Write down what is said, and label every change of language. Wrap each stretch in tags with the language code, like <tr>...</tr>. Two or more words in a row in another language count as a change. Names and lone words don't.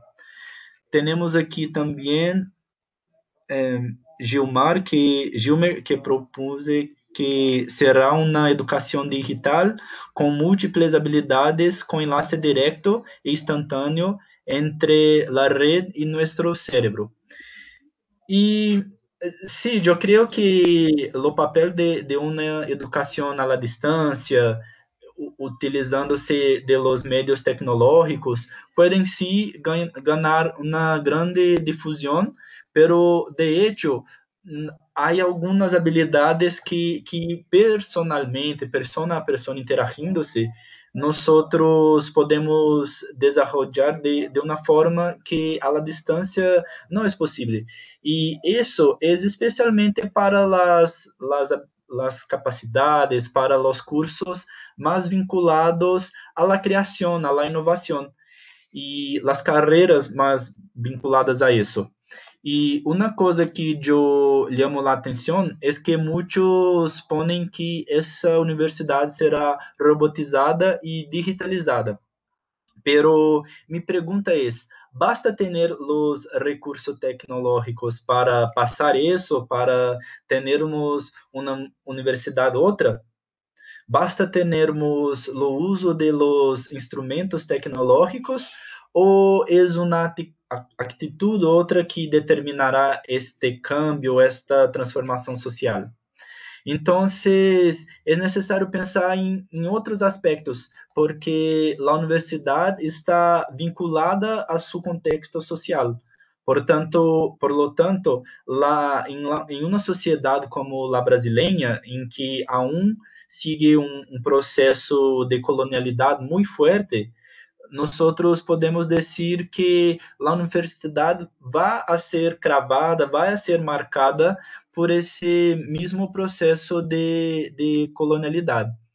<pt>Temos aqui também Gilmar que propôs que será uma educação digital com múltiplas habilidades, com enlace direto e instantâneo entre a rede e nosso cérebro. E sí,</pt> <es>yo creo que</es> <pt>o papel de uma educação à distância, utilizando-se</pt> <es>de los medios tecnológicos,</es> <pt>podem sí ganhar uma grande difusão,</pt> <es>pero de hecho</es> <pt>há algumas habilidades que personalmente,</pt> <es>persona a persona</es> <pt>interagindo-se, nós podemos desenvolver de uma forma que a la distância não é possível. E isso é especialmente para as capacidades, para os cursos mais vinculados à la criação, à la inovação, e as carreiras mais vinculadas a isso. E uma coisa que eu chamo a atenção é que muitos põem que essa universidade será robotizada e digitalizada.</pt> <es>Pero mi pregunta es, ¿basta tener los recursos tecnológicos para pasar eso, para tenermos una universidad otra? ¿Basta tenermos lo uso de los instrumentos tecnológicos</es> <pt>ou é uma atitude outra que determinará</pt> <es>este cambio,</es> <pt>esta transformação social? Então, é necessário pensar em outros aspectos, porque a universidade está vinculada a seu contexto social.</pt> <es>Por lo tanto,</es> <pt>em uma sociedade como a brasileira, em que</pt> <es>aún sigue</es> <pt>um processo de colonialidade muito forte, nós podemos dizer que a universidade vai a ser cravada, vai a ser marcada por esse mesmo processo de colonialidade.</pt>